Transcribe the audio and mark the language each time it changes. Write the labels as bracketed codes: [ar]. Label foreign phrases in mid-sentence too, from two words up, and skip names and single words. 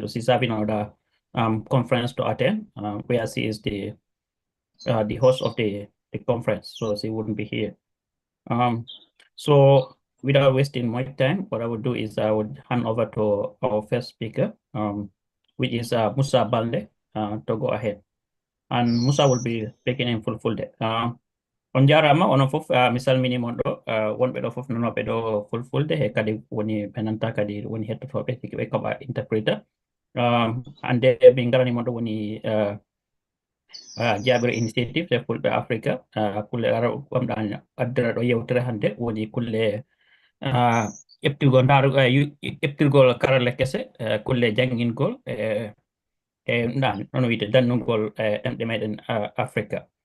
[en] She's having another conference to attend, where she is the host of the conference, so she wouldn't be here. So without wasting much time, what I would do is I would hand over to our first speaker, which is Musa Balde, to go ahead. And Musa will be speaking in Fulfulde. [ff] on jarama onon fof mi salmini mon ɗo wonɓe ɗo fof nanoɓe ɗo fulfulde e kadi woni ɓe nanta kadi woni hettotoɓe siki ɓe koɓa interpréter hande min garani mon ɗo woni Jabre Initiative e fulɓe Africa kulle ɓamɗa addana ɗo yewtere hande woni kulle ƴeftirgol ƴeftirgol karale kese kulle janngingol e noon wiide dannugol ɗemɗe meɗen Africa